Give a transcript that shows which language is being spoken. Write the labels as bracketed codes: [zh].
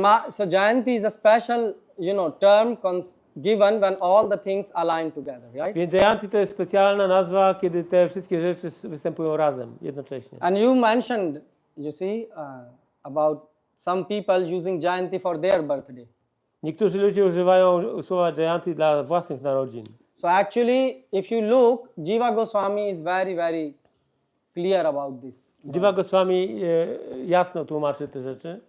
[en] So Jayanti is a special, term given when all the things align together, right? [pl] Więc Jayanti to jest specjalna nazwa, kiedy te wszystkie rzeczy występują razem, jednocześnie. [en] And you mentioned, you see, about some people using Jayanti for their birthday. [pl] Niektórzy ludzie używają słowa Jayanti dla własnych narodzin. [en] So actually, if you look, Jiva Goswami is very, very clear about this. [pl] Dziwa Goswami jasno tłumaczy te rzeczy.